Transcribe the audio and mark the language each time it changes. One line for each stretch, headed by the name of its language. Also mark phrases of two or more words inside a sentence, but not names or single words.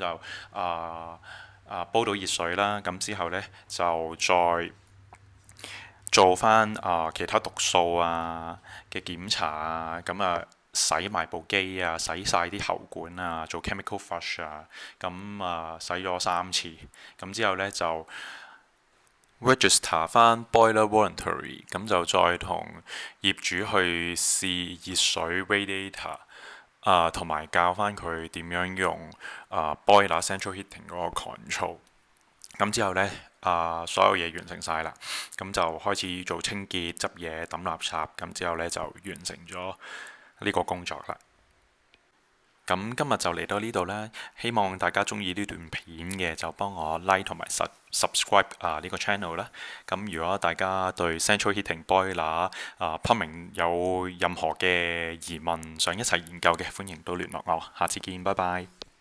Cantonese: 煲到熱水啦，之後呢，就再做翻其他毒素嘅檢查洗埋部機洗晒啲喉管做
English: chemical flush
Cantonese: 洗咗3次。之後呢，就 register 翻
English: boiler voluntary，
Cantonese: 就再同業主去試熱水 radiator。同埋教翻佢點樣用
English: boiler central heating
Cantonese: 嗰個 control。之後呢，所有嘢完成晒啦，就開始做清潔、執嘢、抌垃圾。之後呢，就完成咗呢個工作啦。今日就嚟到呢度啦，希望大家中意呢段片嘅就幫我 like 同埋 subscribe 呢個 channel 啦。如果大家對
English: central heating boiler plumbing
Cantonese: 有任何嘅疑問，想一齊研究嘅，歡迎都聯絡我。下次見，拜拜。